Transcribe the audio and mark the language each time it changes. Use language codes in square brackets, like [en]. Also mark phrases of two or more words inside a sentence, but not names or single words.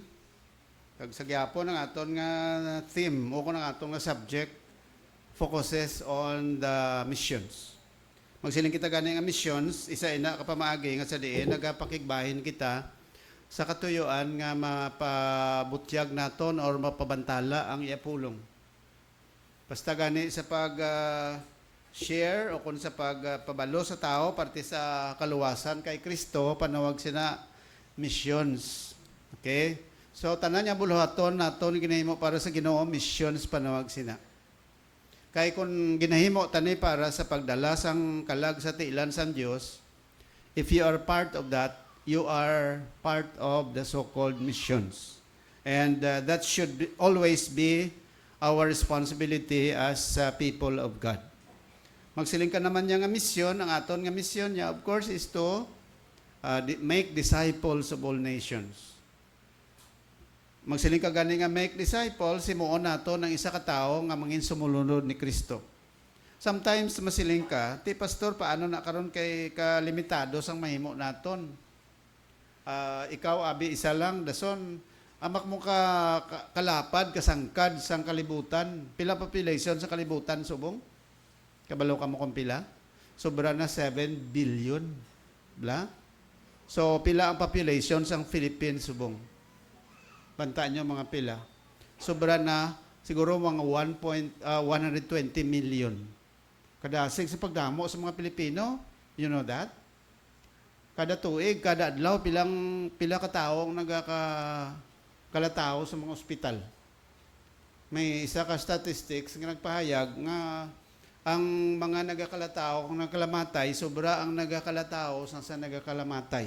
[hil] Kag sa gyapon ang aton nga theme o ang aton nga subject [en] focuses on the missions. [hil] Magsiling kita gani nga missions, isa ina kapamaagi nga sa diin nagapakigbahin kita sa katuyuan nga mapabutyag naton or mapabantala ang iapulong. Basta gani sa share o kung sa pagpabalo sa tao parte sa kaluwasan kay Kristo, panawag sina missions. Okay? So tanan niya buluhaton naton ginahimo para sa Ginoo, missions panawag sina. Kay kung ginahimo tani para sa pagdala sang kalag sa tiilan sang Dios, [en] if you are part of that, you are part of the so-called missions. And that should always be our responsibility as people of God. [hil] Magsiling ka naman niya nga misyon, ang aton nga misyon niya, [en] of course, is to make disciples of all nations. [hil] Magsiling ka gani nga [en] make disciples, [hil] simuon nato ng isa ka tao nga mangin sumulunod ni Kristo. Sometimes masiling ka, ti pastor, paano na karon kay kalimitado sang mahimo naton? Ikaw abi isa lang dason amak mo kalapad kasangkad sang kalibutan. Pila population sa kalibutan subong? Kabalo ka mo kung pila? Sobra na 7 billion. Bla? So pila ang population sang Philippines subong? Bantaan nyo mga pila. Sobra na siguro mga 120 million. Kadasig sa pagdamo sa mga Pilipino. [en] You know that? [hil] Kada tuig, kada adlaw, pila ka taong nagkakalataw sa mga ospital. May isa ka statistics nga nagpahayag nga ang mga nagkakalataw, kung nagkalamatay, sobra ang nagkakalataw sa nagkakalamatay.